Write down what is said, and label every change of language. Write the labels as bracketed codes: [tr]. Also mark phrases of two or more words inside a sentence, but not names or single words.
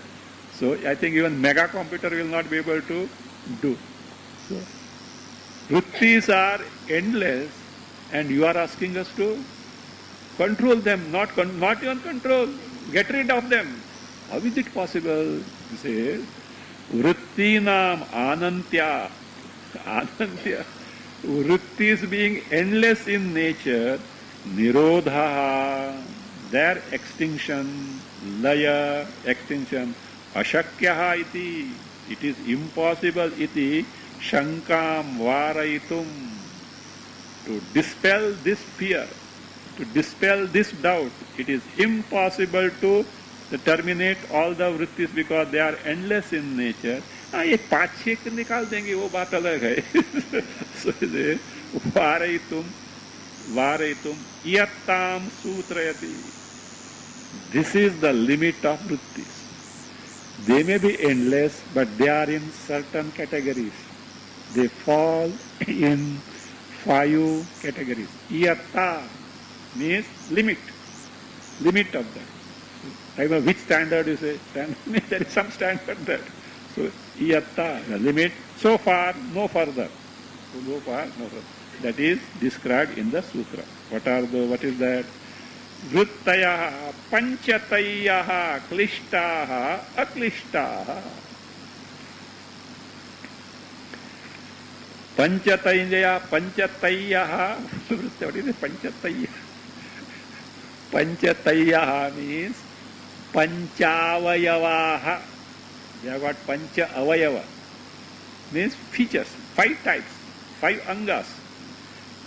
[en] So I think even mega computer will not be able to do. So vrittis are endless, and you are asking us to control them, not even control, get rid of them. How is it possible? He says, [sa] वृत्तीनाम् आनन्त्य. Anantya. [en] Vrittis being endless in nature, nirodha, their extinction, laya, extinction, [sa] अशक्यः इति, [en] it is impossible iti, [sa] शङ्कां वारयितुम्, [en] to dispel this fear, to dispel this doubt. It is impossible to terminate all the vrittis because they are endless in nature. [hi] ये 5-6 निकाल देंगे वो बात अलग है. [sa] So वारयितुम् इयत्तां सूत्रयति. [en] This is the limit of vrittis. They may be endless, but they are in certain categories. They fall in 5 categories. Iyatta means limit of that. I don't know which standard you say. Standard means there is some standard there. So iyatta, the limit, so far, no further. So far, no further. That is described in the sutra. What is that? [sa] वृत्तयः पञ्चतय्यः क्लिष्टाः अक्लिष्टाः. Panchatayaha, [en] what is it? Panchatayaha. [sa] Panchatayaha means panchavayavaha. [en] They have got [sa] पञ्च अवयव. [en] Means features, 5 types, 5 angas.